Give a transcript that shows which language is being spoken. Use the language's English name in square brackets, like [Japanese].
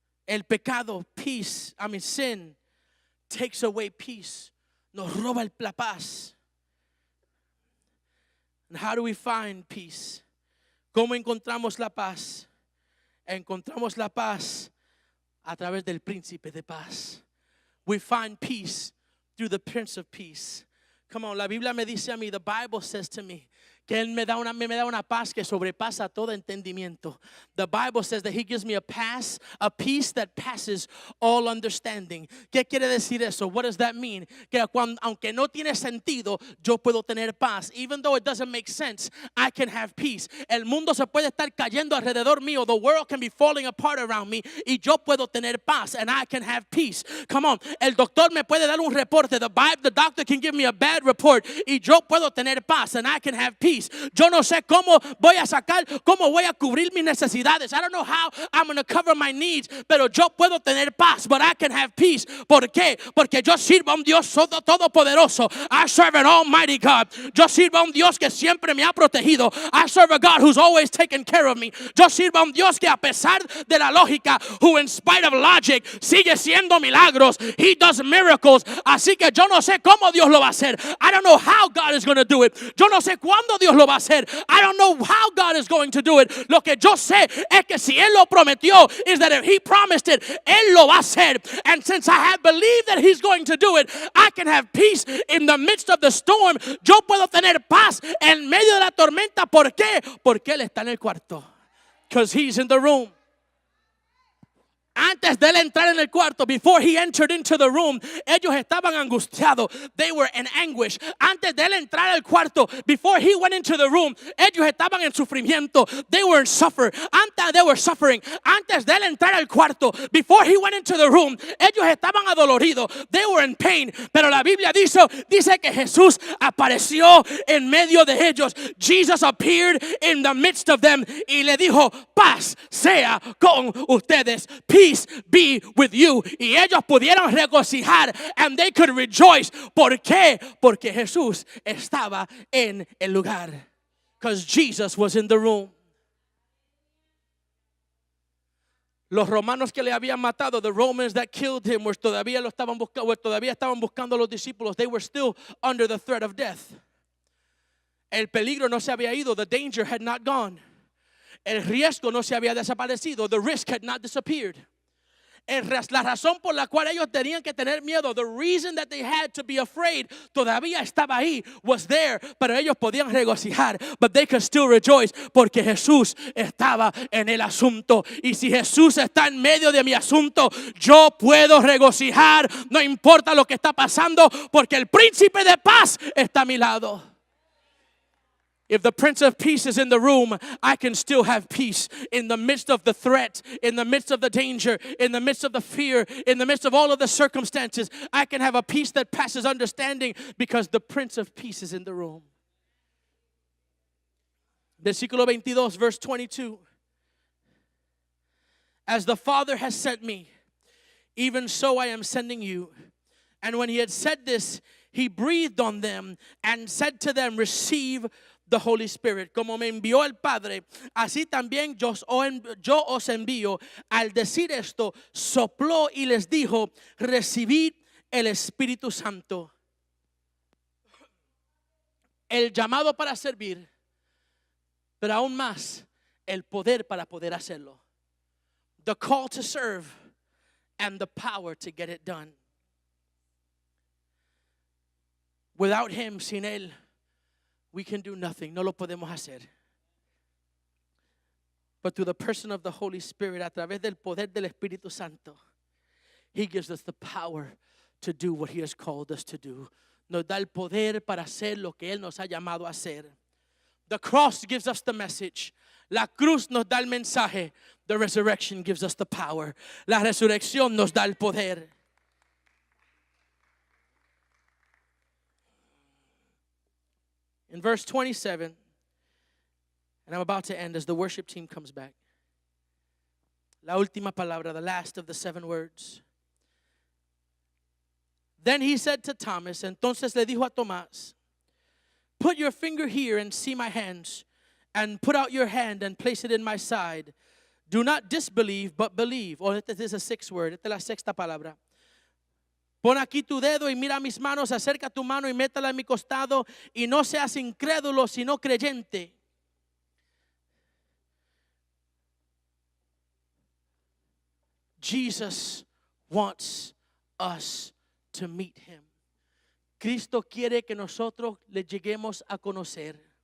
[Spanish] El pecado, [English] sin takes away peace. [Spanish] Nos roba la paz. [English] And how do we find peace? [Spanish] ¿Cómo encontramos la paz? Encontramos la paz a través del príncipe de paz. [English] We find peace through the Prince of Peace. Come on, [Spanish] la Biblia me dice a mí, [English] the Bible says to me, [Spanish] que Él me da una paz que sobrepasa todo entendimiento. [English] The Bible says that He gives me a peace that passes all understanding. [Spanish] ¿Qué quiere decir eso? [English] What does that mean? [Spanish] Que aunque no tiene sentido, yo puedo tener paz. [English] Even though it doesn't make sense, I can have peace. [Spanish] El mundo se puede estar cayendo alrededor mío. [English] The world can be falling apart around me. [Spanish] Y yo puedo tener paz. [English] And I can have peace. Come on. [Spanish] El doctor me puede dar un reporte. [English] The doctor can give me a bad report. [Spanish] Y yo puedo tener paz. [English] And I can have peace. [Spanish] Yo no sé cómo voy a cubrir mis necesidades. [English] I don't know how I'm going to cover my needs, [Spanish] pero yo puedo tener paz, [English] but I can have peace. [Spanish] ¿Por qué? Porque yo sirvo a un Dios todopoderoso. [English] I serve an almighty God. [Spanish] Yo sirvo a un Dios que siempre me ha protegido. [English] I serve a God who's always taken care of me. [Spanish] Yo sirvo a un Dios que a pesar de la lógica, [English] who in spite of logic, [Spanish] sigue siendo milagros. [English] He does miracles. [Spanish] Así que yo no sé cómo Dios lo va a hacer. [English] I don't know how God is going to do it. [Spanish] Yo no sé cuándo Dios lo va a hacer. [English] I don't know how God is going to do it. [Spanish] Lo que yo sé es que si Él lo prometió, [English] is that if He promised it, [Spanish] Él lo va a hacer. [English] And since I have believed that He's going to do it, I can have peace in the midst of the storm. [Spanish] Yo puedo tener paz en medio de la tormenta. ¿Por qué? Porque Él está en el cuarto. [English] Because He's in the room. [Spanish] Antes de él entrar en el cuarto, [English] before he entered into the room, [Spanish] ellos estaban angustiados. [English] They were in anguish. [Spanish] Antes de él entrar al cuarto, [English] before he went into the room, [Spanish] ellos estaban en sufrimiento. [English] They were suffering. [Spanish] Antes de él entrar al cuarto, [English] before he went into the room, [Spanish] ellos estaban adoloridos. [English] They were in pain. [Spanish] Pero la Biblia dice que Jesús apareció en medio de ellos. [English] Jesus appeared in the midst of them [Spanish] y le dijo, paz sea con ustedes. [English] Peace be with you. [Spanish] Y ellos pudieron regocijar, [English] and they could rejoice. [Spanish] ¿Por qué? Porque Jesús estaba en el lugar. [English] Because Jesus was in the room. [Spanish] Los romanos que le habían matado, [English] the Romans that killed him, [Spanish] todavía estaban buscando a los discípulos. [English] They were still under the threat of death. [Spanish] El peligro no se había ido. [English] The danger had not gone. [Spanish] El riesgo no se había desaparecido. [English] The risk had not disappeared. [Spanish] La razón por la cual ellos tenían que tener miedo, [English] the reason that they had to be afraid, [Spanish] todavía estaba ahí, [English] was there, [Spanish] pero ellos podían regocijar, [English] but they could still rejoice, [Spanish] porque Jesús estaba en el asunto. Y si Jesús está en medio de mi asunto, yo puedo regocijar, no importa lo que está pasando, porque el príncipe de paz está a mi lado. [English] If the Prince of Peace is in the room, I can still have peace in the midst of the threat, in the midst of the danger, in the midst of the fear, in the midst of all of the circumstances. I can have a peace that passes understanding because the Prince of Peace is in the room. [Spanish] Versículo 22, [English] verse 22. As the Father has sent me, even so I am sending you. And when he had said this, he breathed on them and said to them, receive the Holy Spirit. [Spanish] Como me envió el Padre, así también yo os envío. Al decir esto, sopló y les dijo, recibid el Espíritu Santo. El llamado para servir, pero aún más, el poder para poder hacerlo. [English] The call to serve and the power to get it done. Without him, [Spanish] sin él, [English] we can do nothing. [Spanish] No lo podemos hacer. [English] But through the person of the Holy Spirit, [Spanish] a través del poder del Espíritu Santo, [English] he gives us the power to do what he has called us to do. [Spanish] Nos da el poder para hacer lo que él nos ha llamado a hacer. [English] The cross gives us the message. [Spanish] La cruz nos da el mensaje. [English] The resurrection gives us the power. [Spanish] La resurrección nos da el poder. [English] In verse 27, and I'm about to end as the worship team comes back. [Spanish] La última palabra, [English] the last of the 7 words. Then he said to Thomas, [Spanish] entonces le dijo a Tomás, [English] put your finger here and see my hands, and put out your hand and place it in my side. Do not disbelieve, but believe. Oh, this is a 6th word. [Spanish] Esta es la sexta palabra. Pon aquí tu dedo y mira mis manos, acerca tu mano y métala en mi costado, y no seas incrédulo, sino creyente. [English] Jesus wants us to meet him. [Spanish] Cristo quiere que nosotros le lleguemos a conocer.